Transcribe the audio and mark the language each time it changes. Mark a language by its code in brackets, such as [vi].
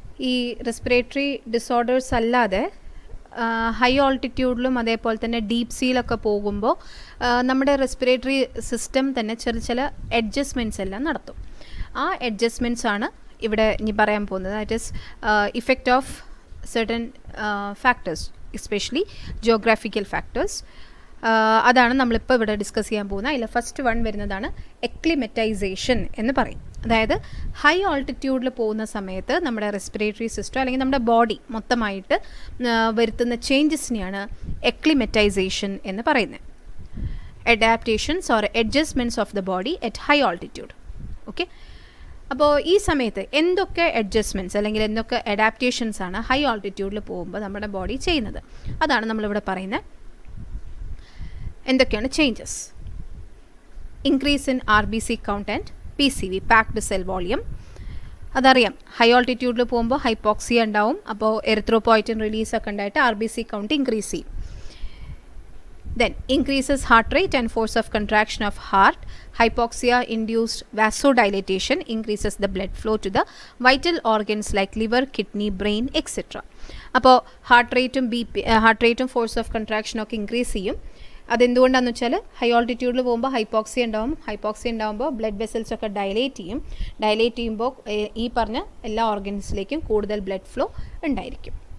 [ml] ഈ respiratory disorders അല്ലാതെ high ഓൾട്ടിറ്റ്യൂഡിലും അതേപോലെ തന്നെ ഡീപ്പ് സീയിലൊക്കെ പോകുമ്പോൾ നമ്മുടെ റെസ്പിറേറ്ററി സിസ്റ്റം തന്നെ ചില അഡ്ജസ്റ്റ്മെൻറ്റ്സ് എല്ലാം നടത്തും. ആ അഡ്ജസ്റ്റ്മെൻറ്റ്സ് ആണ് ഇവിടെ ഇനി പറയാൻ പോകുന്നത്. [en] That is effect of certain factors, especially geographical factors. [ml] അതാണ് നമ്മളിപ്പോൾ ഇവിടെ ഡിസ്കസ് ചെയ്യാൻ പോകുന്നത്. അതിൽ ഫസ്റ്റ് വൺ വരുന്നതാണ് എക്ലിമറ്റൈസേഷൻ എന്ന് പറയും. അതായത് ഹൈ ഓൾട്ടിറ്റ്യൂഡിൽ പോകുന്ന സമയത്ത് നമ്മുടെ റെസ്പിറേറ്ററി സിസ്റ്റം അല്ലെങ്കിൽ നമ്മുടെ ബോഡി മൊത്തമായിട്ട് വരുത്തുന്ന ചേഞ്ചസിനെയാണ് എക്ലിമറ്റൈസേഷൻ എന്ന് പറയുന്നത്. [en] Adaptations or adjustments of the body at high altitude. [ml] Okay, അപ്പോൾ ഈ സമയത്ത് എന്തൊക്കെ അഡ്ജസ്റ്റ്മെൻറ്റ്സ് അല്ലെങ്കിൽ എന്തൊക്കെ അഡാപ്റ്റേഷൻസ് ആണ് ഹൈ ഓൾട്ടിറ്റ്യൂഡിൽ പോകുമ്പോൾ നമ്മുടെ ബോഡി ചെയ്യുന്നത്, അതാണ് നമ്മളിവിടെ പറയുന്നത്. എന്തൊക്കെയാണ് changes? [en] Increase in RBC count and PCV, packed cell volume. [ml] അതറിയാം, ഹൈ ഓൾട്ടിറ്റ്യൂഡിൽ പോകുമ്പോൾ ഹൈപ്പോക്സിയ ഉണ്ടാവും. അപ്പോൾ എറിത്രോപോയിറ്റിൻ റിലീസൊക്കെ ഉണ്ടായിട്ട് RBC കൗണ്ട് ഇൻക്രീസ് ചെയ്യും. [en] Then increases heart rate and force of contraction of heart. Hypoxia induced vasodilatation increases the blood flow to the vital organs like liver, kidney, brain, etc. [ml] അപ്പോൾ heart റേറ്റും force of contraction ഒക്കെ increase ചെയ്യും. അതെന്തുകൊണ്ടാണെന്ന് വെച്ചാൽ high ഓൾട്ടിറ്റ്യൂഡിൽ പോകുമ്പോൾ hypoxia ഉണ്ടാകുമ്പോൾ blood vessels ഒക്കെ dilate ചെയ്യുമ്പോൾ ഈ പറഞ്ഞ എല്ലാ ഓർഗൻസിലേക്കും കൂടുതൽ ബ്ലഡ് ഫ്ലോ ഉണ്ടായിരിക്കും.